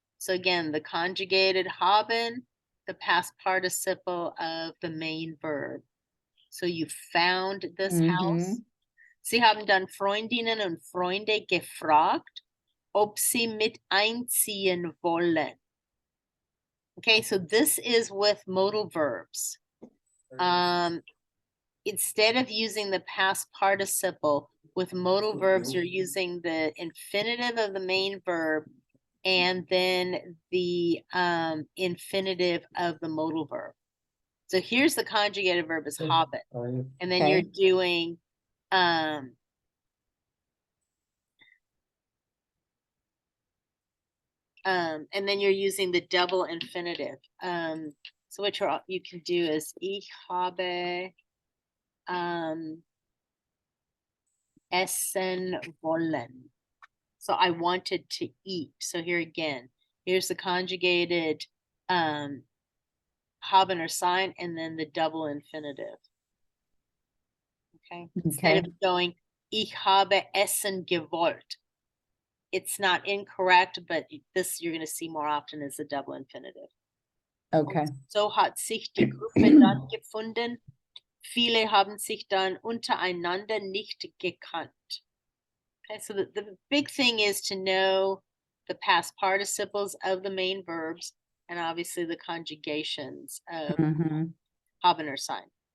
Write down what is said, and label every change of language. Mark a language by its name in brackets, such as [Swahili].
[English] So again, the conjugated haben, the past participle of the main verb. So you found this house. [German] Sie haben dann Freundinnen und Freunde gefragt, ob sie mit einziehen wollen. [English] Okay, so this is with modal verbs. Instead of using the past participle, with modal verbs, you're using the infinitive of the main verb and then the infinitive of the modal verb. So here's the conjugated verb is haben. And then you're doing and then you're using the double infinitive. So what you can do is [German] ich habe essen wollen. [English] So I wanted to eat. So here again, here's the conjugated haben or sign, and then the double infinitive. Okay. Instead of going [German] ich habe essen gewollt. [English] It's not incorrect, but this you're going to see more often as a double infinitive. Okay. [German] So hat sich die Gruppe dann gefunden. Viele haben sich dann untereinander nicht gekannt. [English] Okay, so the big thing is to know the past participles of the main verbs and obviously the conjugations of haben or sein.